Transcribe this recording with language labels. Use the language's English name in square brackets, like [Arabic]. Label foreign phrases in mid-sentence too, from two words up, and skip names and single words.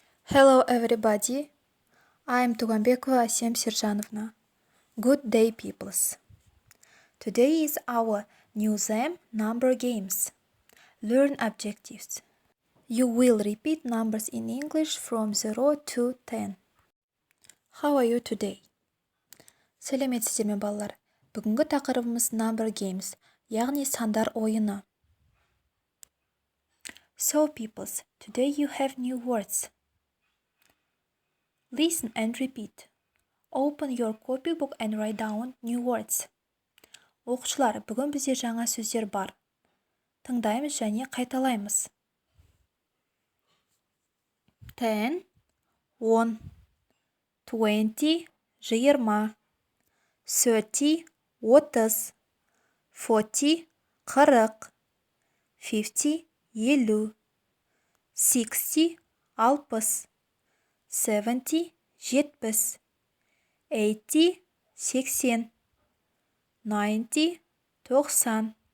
[English] Hello everybody, I'm Туганбекова Асем Сержановна. Good day peoples. Today is our new theme, number games. Learn objectives. You will repeat numbers in English from 0 to 10. How are you today? [Kazakh] Сәлеметсіздер ме балалар? Бүгінгі тақырыбымыз [English] number games, [Kazakh] яғни сандар ойыны. [English] So peoples, today you have new words. Listen and repeat. Open your copybook and write down new words. [Kazakh] Оқушылар, бүгін бізде жаңа сөздер бар. Тыңдаймыз және қайталаймыз. [English] 10, 10, 20, 20, 30, 30, 40, 40, 50, 50, 60, 60, 70, 70, 80, 80, 90, 90,